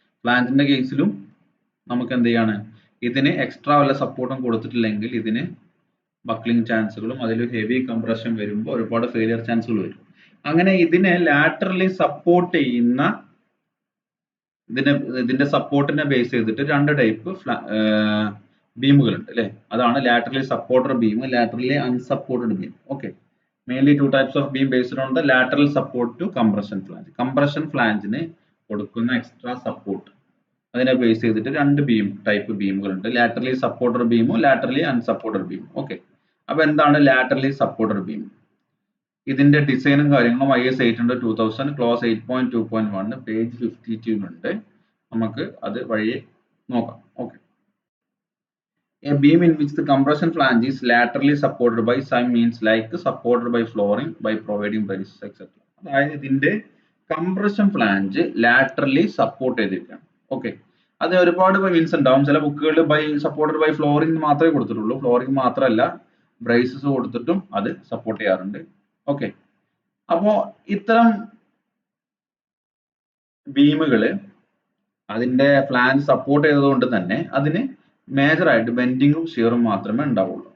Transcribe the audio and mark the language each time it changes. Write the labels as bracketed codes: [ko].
[ml] ഫ്ലാഞ്ചിന്റെ കേസിലും നമുക്ക് എന്ത് ചെയ്യാണ്, ഇതിന് എക്സ്ട്രാ വല്ല സപ്പോർട്ടും കൊടുത്തിട്ടില്ലെങ്കിൽ ഇതിന് ബക്ലിംഗ് ചാൻസുകളും അതിൽ ഹെവി കംപ്രഷൻ വരുമ്പോൾ ഒരുപാട് ഫെയിലിയർ ചാൻസുകൾ വരും. അങ്ങനെ ഇതിനെ ലാറ്ററലി സപ്പോർട്ട് ചെയ്യുന്ന, ഇതിന്റെ സപ്പോർട്ടിനെ ബേസ് ചെയ്തിട്ട് 2 ടൈപ്പ് ബീമുകൾ ഉണ്ട് അല്ലെ, അതാണ് laterally supported beam, laterally unsupported beam. [en] Okay, mainly 2 types of beam based on the lateral support to compression flange. [ml] compression flange ന് കൊടുക്കുന്ന എക്സ്ട്രാ സപ്പോർട്ട് അതിനെ ബേസ് ചെയ്തിട്ട് 2 ടൈപ്പ് ബീമുകൾ ഉണ്ട്, laterally supported ബീമും laterally unsupported ബീമും. Okay, അപ്പൊ എന്താണ് ലാറ്ററലി സപ്പോർട്ടഡ് ബീം? ഇതിന്റെ ഡിസൈനും കാര്യങ്ങളും IS 800 2000 ക്ലോസ് 8.2.1 പേജ് 52 ഉണ്ട്. നമുക്ക് അത് വഴിയെ നോക്കാം. Okay. [en] A beam in which the compression flange is laterally supported by some means like supported by flooring by providing braces etc. [ml] അതായത് ഇതിന്റെ കംപ്രഷൻ ഫ്ലാഞ്ച് ലാറ്ററലി സപ്പോർട്ട് ചെയ്തിരിക്കുകയാണ്. ഓക്കെ. അത് ഒരുപാട് മീൻസ് ഉണ്ടാവും. ചില ബുക്കുകളിൽ ബൈ സപ്പോർട്ടഡ് ബൈ ഫ്ലോറിംഗ് മാത്രമേ കൊടുത്തിട്ടുള്ളൂ. ഫ്ലോറിംഗ് മാത്രമല്ല ബ്രേസസ് കൊടുത്തിട്ടും അത് സപ്പോർട്ട് ചെയ്യാറുണ്ട്. ഓക്കെ. അപ്പോ ഇത്തരം ബീമുകള് അതിന്റെ ഫ്ലാഞ്ച് സപ്പോർട്ട് ചെയ്തതുകൊണ്ട് തന്നെ അതിന് മേജർ ആയിട്ട് ബെൻഡിങ്ങും ഷിയറും മാത്രമേ ഉണ്ടാവുള്ളൂ.